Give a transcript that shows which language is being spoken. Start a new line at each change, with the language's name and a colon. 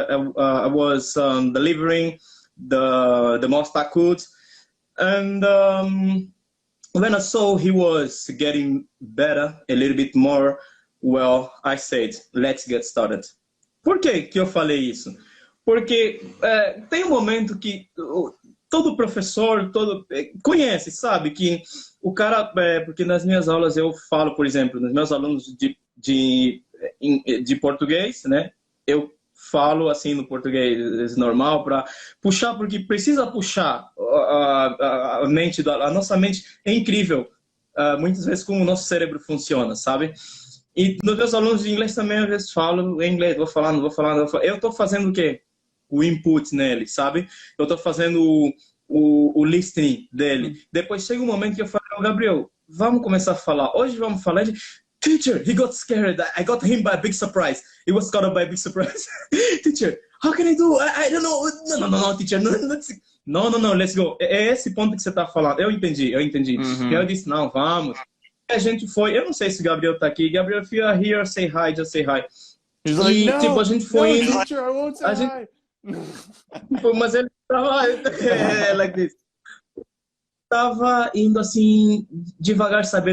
English: I was delivering the most I could, and when I saw he was getting better a little bit more, well, I said, let's get started.
Portuguese: Por que eu falei isso? Porque tem momento que todo professor, conhece, sabe, que o cara, porque nas minhas aulas eu falo, por exemplo, nos meus alunos de português, né, eu falo assim no português normal para puxar, porque precisa puxar a mente, a nossa mente é incrível, muitas vezes como o nosso cérebro funciona, sabe? E nos meus alunos de inglês também às vezes falo em inglês, vou falar, não vou falar, não vou falar. Eu estou fazendo o quê? O input nele, sabe? Eu estou fazendo o listening dele. Depois chega um momento que eu falo, oh, Gabriel, vamos começar a falar. Hoje vamos falar de teacher,
English: he got scared. I got him by a big surprise. He was caught up by a big surprise. Teacher, how can I do? I don't know. No, teacher. No, let's go.
Portuguese: É esse ponto que você está falando. Eu entendi. E eu disse, não, vamos. A gente foi, eu não sei se o Gabriel tá aqui.
English: Gabriel, if you are here, say hi, just say hi. He's like,
Portuguese: e, tipo, a gente foi indo.
English: Teacher, I won't say hi.
Portuguese: Mas ele tava
English: like this.
Portuguese: Tava indo assim devagar, sabe?